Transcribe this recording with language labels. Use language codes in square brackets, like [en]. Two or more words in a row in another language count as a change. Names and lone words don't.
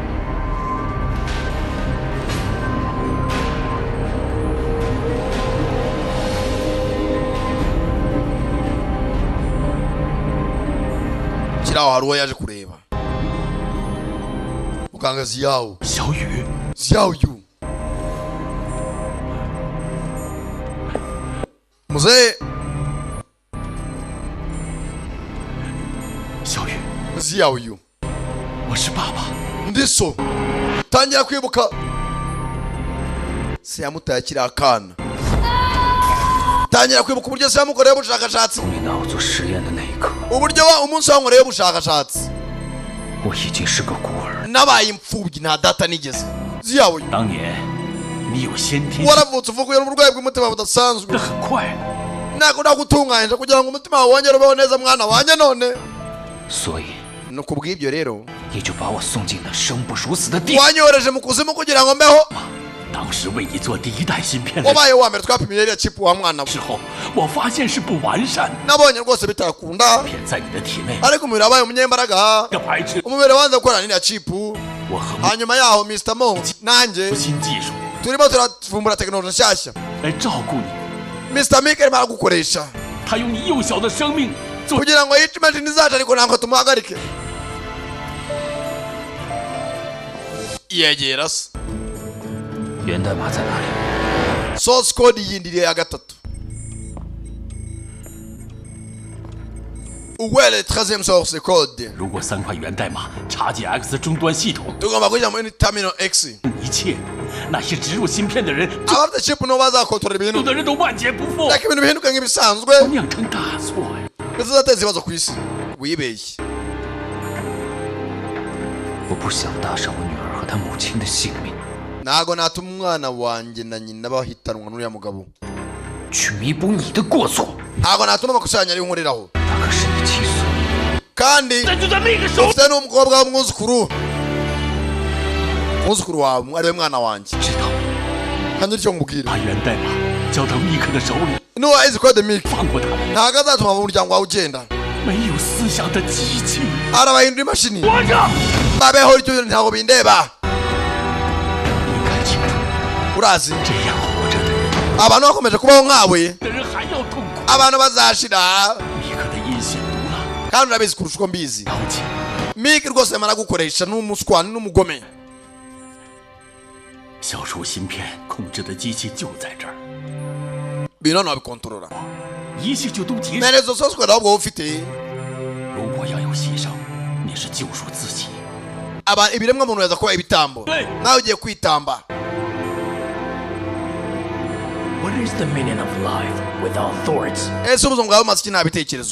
[rw] Kiraho hari uwo yaje kureba. Muganga Xiao. Xiao Yu. Mzee. Xiao Yu. [zh] 我是爸爸。 [rw] Ndiso. Tangira kwibuka. Se yamutaye akiri akana. Tangira kwibuka uburyo se yamukoreye ubushakashatsi. [zh] 从你拿我做实验的那一刻， [rw] uburyo umunsi wankoreye ubushakashatsi [zh] 我已经是个孤儿。 [rw] nabaye imfubyi nta data nigeze. Xiao Yu. [zh] 当年你有先天性， [rw] waravutse uvuguye n'uburwayi bw'umutima budasanzwe. [zh] 这很快， [rw] nako ndagutunganyije kugira ngo umutima wawe wongere ubeho neza mwana wanjye none. [zh] 所以 [rw] no kubw'ibyo rero [zh] 你就把我送进了生不如死的地。 [rw] wanyohereje mu kuzimu kugira ngo mbeho. [zh] 当时为你做第一代芯片的 [rw] wabaye wa mbere twapimiye iriya chip wa mwana [zh] 之后，我发现是不完善的。 [rw] nabonye rwose bitakunda [zh] 片在你的体内， [rw] ariko umubiri wabaye umunyembaraga. [zh] 这排斥 [rw] umubiri wanze gukora n'iriya chip. [zh] 我和 [rw] hanyuma yaho Mr. Mo nanjye [zh] 新技术 [rw] turimo turavumbura tekinoloji nshyashya. [zh] 来照顾你。 [rw] Mr. Mike arimo aragukoresha [zh] 他用你幼小的生命做 [rw] kugira ngo yice imashini zacu ariko ntabwo tumuhagarike. yegera se [zh] 源代码在哪里？ [en] source code [rw] yindiriye ya gatatu. Uwele 13e [en] source code. [zh] 如果3块源代码插进 X 终端系统， [rw] tugomba kujya muri terminal X. [zh] 一切那些植入芯片的人， [rw] abafite chip no bazakontorora [zh] 有 [rw] ibintu [zh] 的人都万劫不复， [rw] ariko ibintu bihinduka nk'ibisanzwe [zh] 酿成大错呀！ [rw] bizateza ibibazo ku isi. wibeshye. [zh] 我不想搭上我女儿和她母亲的性命， [rw] ntago natuma umwana wanjye na nyina bahitanwa n'uriya mugabo. [zh] 去弥补你的过错。 [rw] ntago natuma amakosa yanyu ari nkoreraho. [zh] 他可是你亲孙， [rw] kandi [zh] 但就在那个时候， [rw] ufite n'umukobwa w'umwuzukuru. umwuzukuru wawe ari we mwana wanjye. [zh] 知道 [rw] kandi icyo nkubwira [zh] 把源代码交到密克的手里， [rw] nuwa izi code Mike [zh] 放过他们， [rw] ntago azatuma umuryango wawe ugenda. [zh] 没有思想的机器， [rw] arabahindura imashini. [zh] 活着。 [rw] babeho icyo ntago bindeba. [zh] 你看清楚， [rw] urazi [zh] 这样活着的人， [rw] abantu bakomeje kubaho nkawe [zh] 的人还要痛苦。 [rw] abantu bazashira. [zh] 密克的阴险毒辣， [rw] kandi urabizi kurusha uko mbizi. [zh] 了解。 [rw] Mike rwose yamara gukoresha n'umuswani n'umugome. [zh] 消除芯片控制的机器就在这儿， [rw] bino nabikontorora. [zh] 一切就都结束。 [rw] nerezo [en] source code [rw] ahubwo ufite. [zh] 如果要有牺牲，你是救赎自己。 [rw] ibiremwa muntu yaza kuba ibitambo. nawe ugiye kwitamba. [en] What is the meaning of life without thoughts? [rw] ese ubuzima bwawe bumaze iki nta bitekerezo.